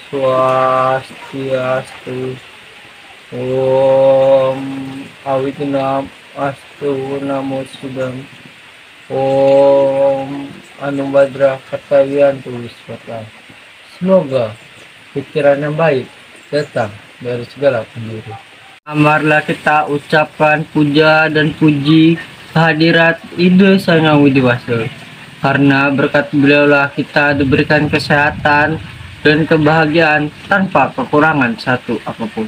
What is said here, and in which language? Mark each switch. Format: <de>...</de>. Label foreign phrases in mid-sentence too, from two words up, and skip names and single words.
<id>Swastiastu.</id> <sa>Om Awitinam Astu Namo Sudam. Om Anubhadra Kartawiantu Wiswata.</sa> <id>Semoga pikiran yang baik datang dari segala penjuru. Amarlah kita ucapkan puja dan puji kehadirat Ide Sang Hyang Widi-Wasa. Karena berkat beliaulah kita diberikan kesehatan dan kebahagiaan tanpa kekurangan satu apapun.</id>